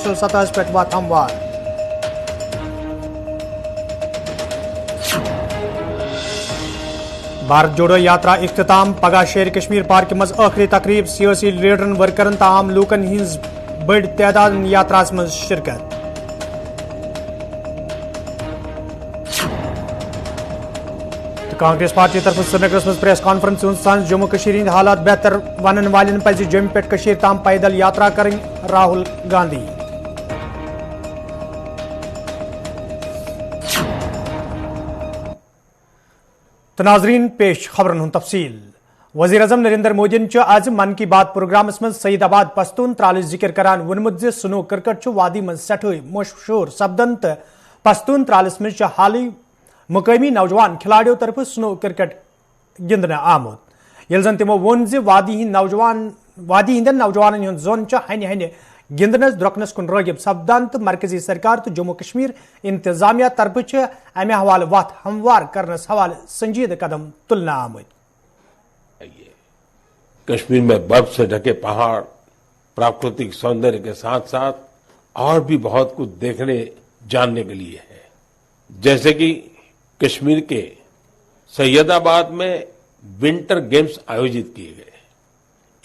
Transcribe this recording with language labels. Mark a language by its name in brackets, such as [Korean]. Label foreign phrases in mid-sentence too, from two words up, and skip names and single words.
[Kashmiri] انٹرنیشنل سطح پیٹھ واتھ ہموار. بھارت جوڑو یاترا اختتام پگاہ شیر کشمیر پارک منز آخری تقریب سیاسی لیڈرن ورکرن تمام لوکن ہنز بڑ تعداد یاترا منز شرکت. کانگریس پارٹی طرف سرینگر منز پریس کانفرنس سان جموں کشمیر ہند حالات بہتر ون والن پز جموں پیٹھ کشمیر تام پیدل یاترا کرن راہل گاندھی. تہٕ ناظرین پیش خبرن ہنز تفصیل. وزیر اعظم نریندر مودی آز من کی بات پروگرامس منز سعیدآباد پستون ترال ذکر کران وونمت سنو کرکٹ وادی منز سٹھے مشہور سپدن تہٕ پستون ترالس منز حال مقامی نوجوان کھلاڑیوں طرف سنو کرکٹ گندنے آمت یہ جن تمو وون وادی ہند نوجوان ہیں یوان ہن ہن گندنس درکنس کن راغب سپدان تہٕ مرکزی سرکار تہٕ جموں کشمیر انتظامیہ طرف امہ حوالہ وتھ ہموار کرنس حوالہ سنجیدہ قدم تلنہ آمت. [Hindi] कश्मीर में बर्फ से ढके पहाड़, प्राकृतिक सौंदर्य के साथ साथ और भी बहुत कुछ देखने जानने के लिए है। जैसे कि कश्मीर के सैयदाबाद में विंटर गेम्स आयोजित किए गए।